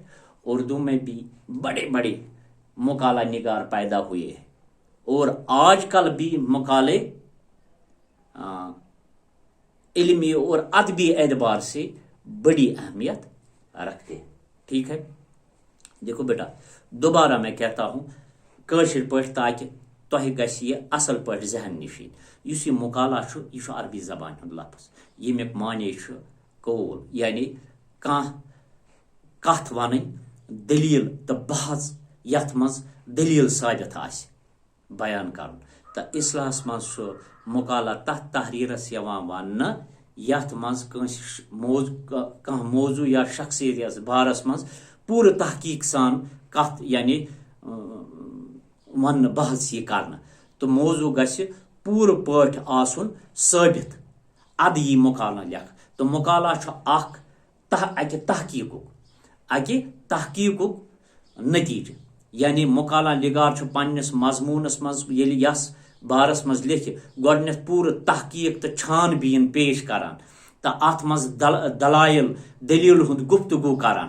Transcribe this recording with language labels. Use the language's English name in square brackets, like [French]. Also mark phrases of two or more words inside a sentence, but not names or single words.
[Urdu] اردو میں بھی بڑے بڑے مقالہ نگار پیدا ہوئے ہیں اور آج کل بھی مقالے علمی اور ادبی اعتبار سے بڑی اہمیت رکھتے ہیں. ٹھیک ہے. دیکھو بیٹا دوبارہ میں کہتا ہوں [Kashmiri] کاشر پاٹ تاکہ تہ گژھِ یہ اصل پاٹ ذہن نشین. اس یہ مقالہ یہ عربی زبان ہند لفظ یمیک معنی قول یعنی کت ون دلیل تو بحث یت مز دلیل ثابت آسہِ بیان کرن. تو اصلاحس مز مقالہ تحت تحریرس ون یت مز کانٛہہ موضوع یا شخصیت یس بارس مز پورٕ تحقیق سان کت یعنی ون بحث یہ کرنا. تو موضوع گژھِ پورٕ پٲٹھۍ آسُن ثٲبت اد یی مقالہ لکھ. تو مقالہ چھُ اکہ تحقیقُک نتیجہ. یعنی مقالہ نگار چھُ پننس مضمونس مز ییٚلہِ یس بارس مز لیکھِ گۄڈنیتھ پورٕ تحقیق تو چھان بین پیش کران تو ات مز دلائل دلیل ہند گفتگو کران.